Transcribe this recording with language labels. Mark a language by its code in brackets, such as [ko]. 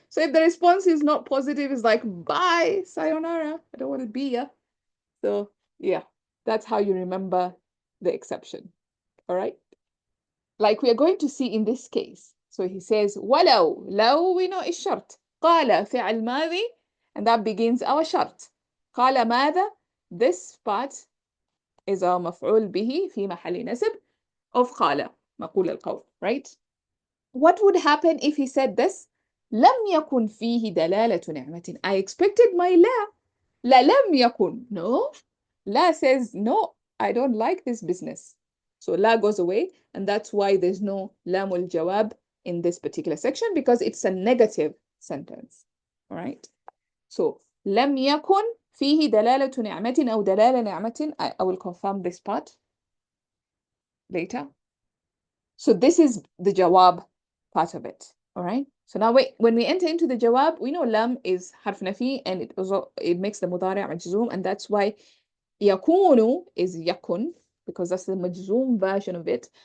[en] So if the response is not positive, it's like, bye, sayonara, I don't want to be here. So yeah, that's how you remember the exception. All right? Like we are going to see in this case. So he says, ولو, لو, we know is شرط. [ar] قال فعل ماضي, [en] and that begins our شرط. قال ماذا, this part is our مفعول به في محل نسب of قال, مقول القول, right? What would happen if he said this? [ar] لم يكن فيه دلالة نعمة. [en] I expected my [ar] لا لم يكن. [en] No. لا says, no, I don't like this business. So la goes away, and that's why there's no lamul jawab in this particular section, because it's a negative sentence. All right. [ar] So لم يكن فيه دلالة نعمة أو دلالة نعمة. [en] I will confirm this part later. So this is the jawab part of it. All right. So now when we enter into the jawab, we know lam is harf nafi, and it makes the mudari' majzoom, and that's why yakunu is yakun, because that's the majzoom version of it.